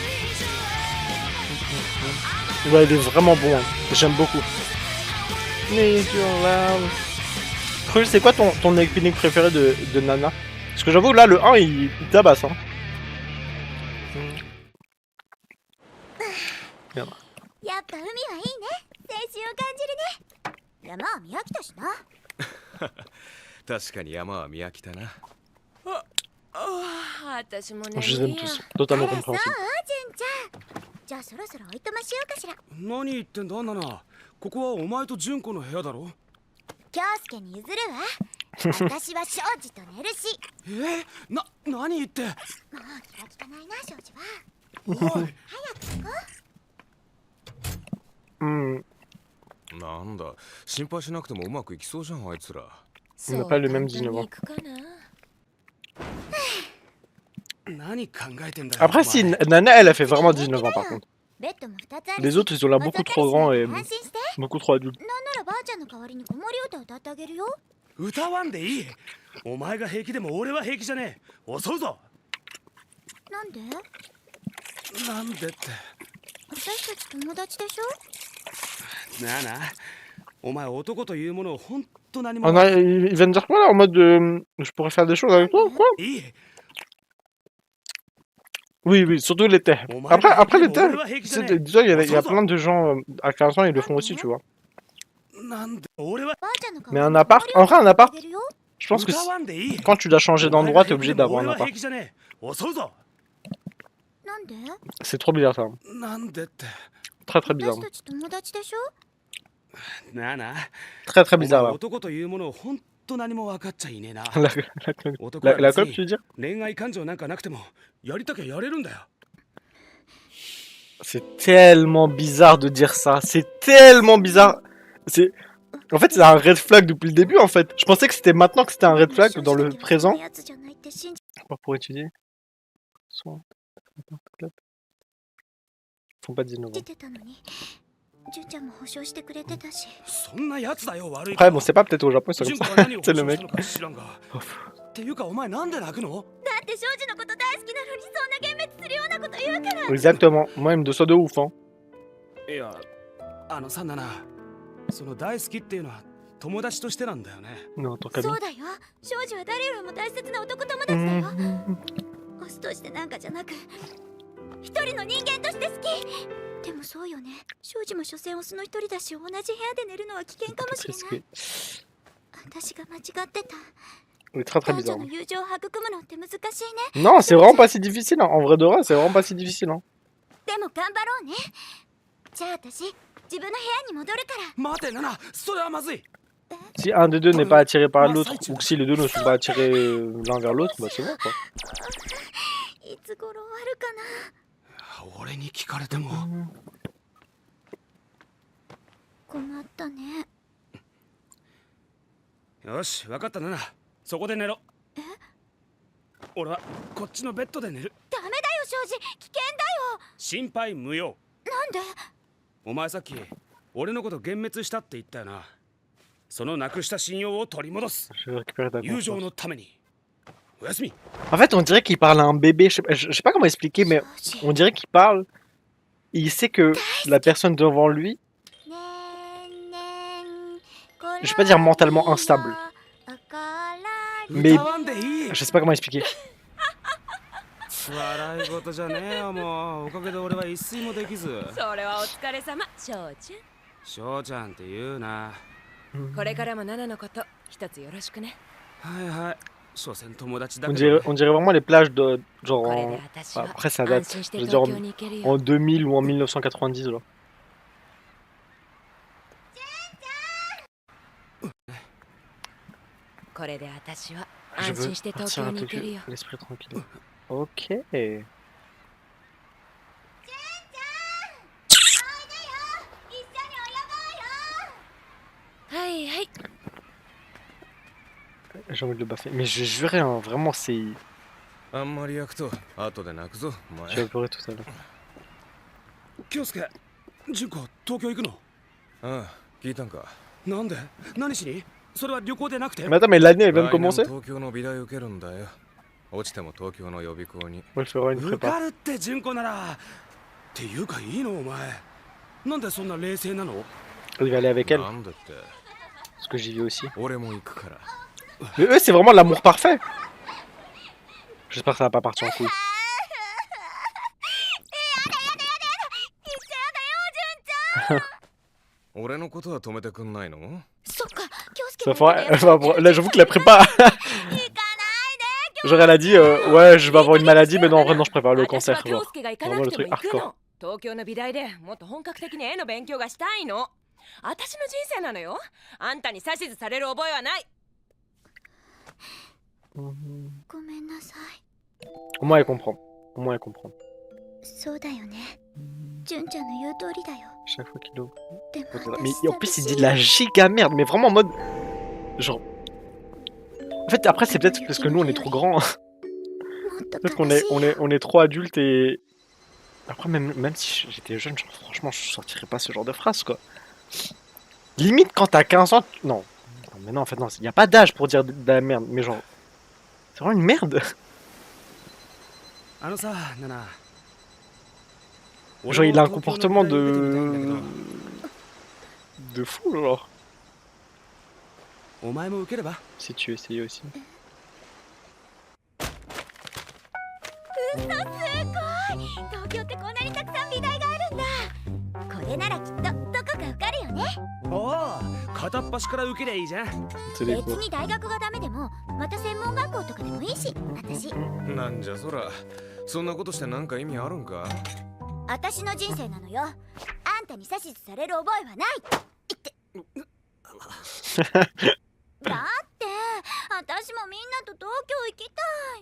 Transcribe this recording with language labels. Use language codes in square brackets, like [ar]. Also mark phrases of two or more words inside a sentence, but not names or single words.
[fr] Ouais, il est vraiment bon, hein. J'aime beaucoup. Cruel, c'est quoi ton opening préféré de Nana? Parce que j'avoue, là, le 1, il tabasse, hein. Merde. [ja] やっぱ海はいいね。青春を感じるね。山は見飽きたしな。確かに山は見飽きたな。私もね。 [fr] Je les aime tous, totalement [ja] あらそう、 [fr] compréhensible. [ja] 純ちゃん。じゃあそろそろおいとましようかしら。何言ってんだナナ。ここはお前と純子の部屋だろ。京介に譲るわ。私は庄司と寝るし。何言って。もう気が利かないな庄司は。おい。早く行こう。なんだ、心配しなくてもうまくいきそうじゃんあいつら。 [fr] On n'a pas le même 19 ans. [ja] 何考えてんだよ。 [fr] Après, si, [ja] お前 [fr] Nana, elle a fait vraiment 19 ans par contre. [ja] ベッドも2つあるし [fr] Les autres, ils ont l'air beaucoup trop grands et [ja] 安心して。 [fr] beaucoup trop adultes. [ja] なんならばあちゃんの代わりに子守歌歌ってあげるよ。歌わんでいい。お前が平気でも俺は平気じゃねえ。襲うぞ。なんで？なんでって。私たち友達でしょ？なあなあ、お前男というものをほんと何も [fr] On a, il vient de dire quoi là en mode je pourrais faire des choses avec toi ou quoi? [ja] いい。 [fr] Oui, oui, surtout l'été. Après l'été, dis-toi, il y a plein de gens à 15 ans, ils le font aussi, tu vois. [ja] なんで俺は [fr] Mais un appart, en vrai, un appart, je pense que [ja] 歌わんでいい。 [fr] quand tu dois changer d'endroit, t'es obligé d'avoir un [ja] 俺は [fr] appart. [ja] 平気じゃねえ。襲うぞ。なんで？ [fr] C'est trop bizarre ça. [ja] なんでって。 [fr] Très très bizarre. [ja] 私たち友達でしょ？なあなあ。 [fr] Très très [ja] お前 [fr] bizarre là. [ja] 男というものをほんと何も分かっちゃいねえな。 [fr] La clope, tu veux dire? [ja] 恋愛感情なんかなくてもやりたきゃやれるんだよ。 [fr] C'est tellement bizarre de dire ça. C'est tellement bizarre. C'est... En fait, c'est un [en] red flag [fr] depuis le début, en fait. Je pensais que c'était maintenant que c'était un [en] red flag [fr] dans le présent. Pour étudier. Soit... Ils font pas 19 ans. [ja] 純ちゃんも保証してくれてたし。そんなやつだよ悪い。 [fr] Après, bon, c'est pas peut-être au Japon, c'est comme [ja] 純子 [fr] ça. [ja] が何を [fr] C'est [ja] 保 [fr] le [ja] 証し [fr] mec. [ja] たのか知らんが。っていうかお前なんで泣くの？だって庄司のこと大好きなのにそんな幻滅するようなこと言うから。 [fr] Exactement. Moi, il me ça de ouf, hein. [ja] いや、あのさなな、その大好きっていうのは友達としてなんだよね。 [fr] Non, tant qu'à [ja] そうだよ。庄司は誰よりも大切な男友達だよ。オスとしてなんかじゃなく、一人の人間として好き。でもそうよね。庄司も所詮オスの一人だし、同じ部屋で寝るのは危険かもしれない。私が間違ってた。 [fr] C'est très très [ja] 男 [fr] bizarre. [ja] 女の友情を育むのって難しいね。 [fr] Non, c'est vraiment pas si difficile. Hein. En vrai de vrai, c'est vraiment pas si difficile. Hein. [ja] でも頑張ろうね。じゃあ私、自分の部屋に戻るから。待てナナ、それはまずい。 [fr] Si un des deux n'est pas attiré par l'autre, ou que si les deux ne sont pas attirés l'un vers l'autre, bah c'est bon quoi. [ja] いつ頃終わるかな。俺に聞かれても。困ったね。よし、わかったナナ。そこで寝ろ。え？俺はこっちのベッドで寝る。ダメだよ庄司、危険だよ。心配無用。なんで？お前さっき俺のこと幻滅したって言ったよな。そのなくした信用を取り戻す。 [fr] Je vais récupérer ta [ja] 友情 [fr] confiance. [ja] のために。おやすみ。 [fr] En fait, on dirait qu'il parle à un bébé. Je sais pas comment expliquer, mais [ja] 庄司 [fr] on dirait qu'il parle. Il sait que la personne devant lui, je vais pas dire mentalement instable, mais [ja] 歌わんでいい。 [fr] je sais pas comment expliquer. [ja] 笑い事じゃねえよもう。おかげで俺は一睡もできず。それはお疲れ様翔ち翔ちゃんって言うな。ゃんこれからもナナのこと一つよろしくね。はいはい。所詮友達だ [fr] On [ja] けど [fr] dirait, on dirait vraiment les plages de genre [ja] これ [fr] en... [ja] で私 [fr] bah, [ja] は [fr] après ça [ja] 安 [fr] date, [ja] 心し [fr] je [ja] て [fr] veux [ja] 東 [fr] dire [ja] 京に行ける [fr] en [ja] よ。 [fr] 2000 ou en 1990 là. [ja] これで私は [fr] Je [ja] 安 [fr] veux [ja] 心して東 [fr] partir [ja] 京に行 [fr] avec [ja] けるよ。 [fr] l'esprit tranquille. Ok. [ja] はいはい。 [fr] J'ai envie de le baffer. Mais je jurais, hein, vraiment, c'est... [ja] あんまり焼くと後で泣くぞお [fr] Je [ja] 前 [fr] vais pleurer tout à l'heure. [ja] 京介、純子東京行くの？ああ聞いたんかなんで？何しに？それは旅行でなくて？ [fr] Mais attends, mais l'année elle vient de [ja] 来年 [fr] commencer? [ja] 東京の美大受けるんだよ落ちても東京の予備校に [fr] On va le faire une [ja] 受 [fr] prépa. [ja] かるって純子なら。っていうかいいのお前。なんでそんな冷静なの？ [fr] Je vais aller avec elle, [ja] なんでって [fr] parce que j'y vais aussi. [ja] 俺も行くから [fr] Mais eux, c'est vraiment l'amour parfait. J'espère que ça va pas partir en couille. [ja] 俺のことは止めてくんないのそっか、京介 [fr] Ça [ja] も [fr] fera... Là, j'avoue que la prépa... [ja] 行かないで。 [fr] Genre, elle a dit, ouais, je vais avoir une maladie, mais non, en vrai, non, je prépare le [ja] 私 [fr] cancer. [ja] は京 [fr] Genre. [ja] 介が行かな [fr] Vraiment [ja] く [fr] le [ja] ても [fr] truc [ja] 行く [fr] hardcore. [ja] の。東京の美大でもっと本格的に絵の勉強がしたいの。私の人生なのよ。あんたに指図される覚えはない。ごめんなさい。 [fr] Au moins, elle comprend. Au moins, elle comprend. [ja] そうだよね。純ちゃんの言う通りだよ。 [fr] Chaque fois qu'il ouvre. [ja] でも [fr] Mais en plus, il dit de la giga merde, mais vraiment en mode. Genre. En fait, après, c'est peut-être parce que nous, on est trop grands. Peut-être qu'on est trop adultes et... Après, même si j'étais jeune, genre, franchement, je sortirais pas ce genre de phrase, quoi. Limite, quand t'as 15 ans... Non. Non, mais non, en fait, non. Il y a pas d'âge pour dire de la merde. Mais genre... C'est vraiment une merde. [ja] あのさナナ [fr] Genre, il a un comportement de fou, genre. [ja] お前も受ければ [fr] Si tu essayais aussi. [ja] 嘘すごい東京ってこんなにたくさん美大があるんだこれならきっとどこか受かるよねおお片っ端から受けりゃいいじゃん [fr] C'est [ja] 別 [fr] des cours. [ja] に大学がダメでもまた専門学校とかでもいいしなんじゃそら。そんなことしてなんか意味あるんか？私の人生なのよあんたに指図される覚えはないってだって私もみんなと東京行きたい